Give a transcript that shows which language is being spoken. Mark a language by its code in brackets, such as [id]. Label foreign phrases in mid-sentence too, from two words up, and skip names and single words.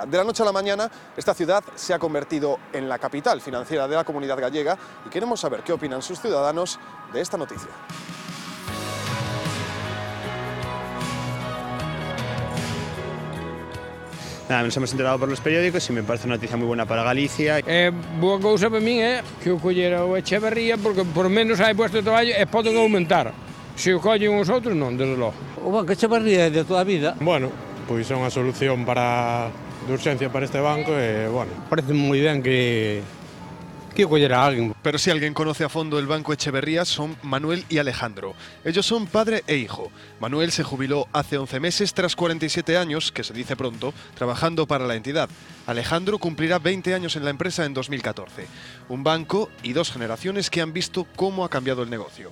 [es] De la noche a la mañana, esta ciudad se ha convertido en la capital financiera de la Comunidad Gallega y queremos saber qué opinan sus ciudadanos de esta noticia. Nada, nos hemos enterado por los periódicos y me parece una noticia muy buena para Galicia. [gl] Boa cousa para min é que o collera o Echeverría porque por menos hai puesto de traballo e poden aumentar. Se o collen os outros non, desde logo. O Banco Echeverría é de toda a vida. Bueno, pois é unha solución de urgencia para este banco e, bueno, Parece moi ben que collera a alguén. [es] Pero si alguien conoce a fondo el Banco Echeverría son Manuel y Alejandro. Ellos son padre e hijo. Manuel se jubiló hace 11 meses tras 47 años, que se dice pronto, trabajando para la entidad. Alejandro cumplirá 20 años en la empresa en 2014. Un banco y 2 generaciones que han visto cómo ha cambiado el negocio.